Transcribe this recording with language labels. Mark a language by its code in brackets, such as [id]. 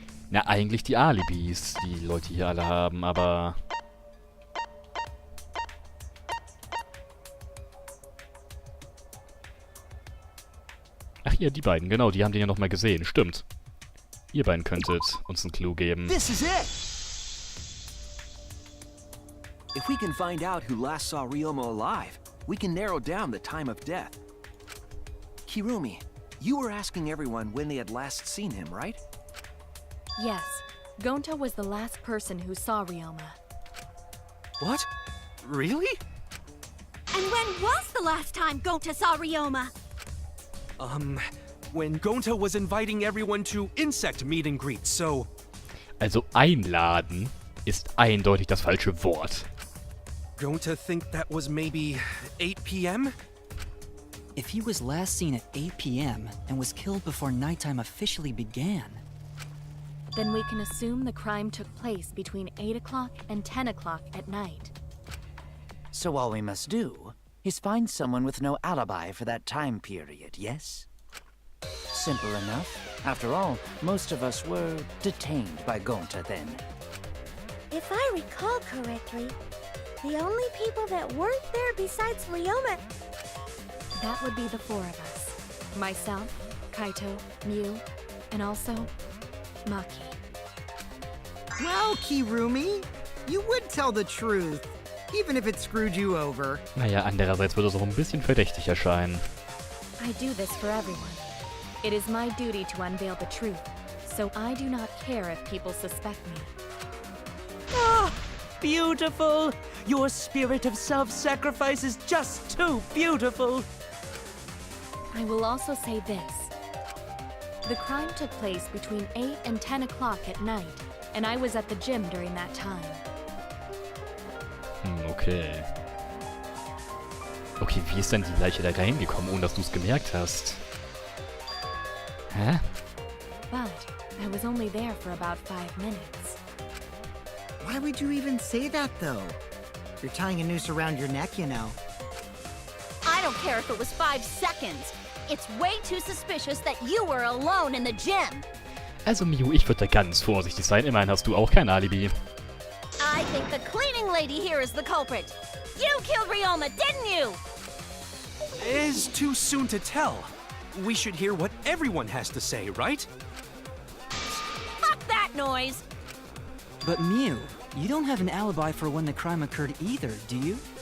[de] Na, eigentlich die Alibis, die Leute hier alle haben, aber... Ach hier, die beiden, genau, die haben den ja nochmal gesehen, stimmt. Ihr beiden könntet uns einen Clue geben. [en] This is it! If we can find out who last saw Ryoma alive, we can narrow down the time of death. Kirumi, you were asking everyone when they had last seen him, right? Yes, Gonta was the last person who saw Ryoma. What? Really? And when was the last time Gonta saw Ryoma? When Gonta was inviting everyone to insect meet and greet, so... [de] Also einladen ist eindeutig das falsche Wort. [en] Going to think that was maybe 8 p.m.? If he was last seen at 8 p.m. and was killed before nighttime officially began, Then we can assume the crime took place between 8 o'clock and 10 o'clock at night. So all we must do is find someone with no alibi for that time period, yes? Simple enough. After all, most of us were detained by Gonta then. If I recall correctly, the only people that weren't there besides Ryoma... That would be the four of us. Myself, Kaito, Mew, and also Maki. Well, Kirumi, you would tell the truth, even if it screwed you over. [de] Naja, andererseits würde es auch ein bisschen verdächtig erscheinen. [en] I do this for everyone. It is my duty to unveil the truth, so I do not care if people suspect me. Ah, beautiful! Your spirit of self-sacrifice is just too beautiful! I will also say this. The crime took place between 8 and 10 o'clock at night, and I was at the gym during that time. Okay. [de] Okay, wie ist denn die Leiche da reingekommen, ohne dass du es gemerkt hast? Hä? [en] But I was only there for about 5 minutes. Why would you even say that, though? You're tying a noose around your neck, you know. I don't care if it was 5 seconds. It's way too suspicious that you were alone in the gym. [de] Also Miu, ich würde da ganz vorsichtig sein. Immerhin hast du auch kein Alibi. [en] I think the cleaning lady here is the culprit. You killed Ryoma, didn't you? It's too soon to tell. We should hear what everyone has to say, right? Fuck that noise. but Mew, you don't have an alibi for when the crime occurred either, do you?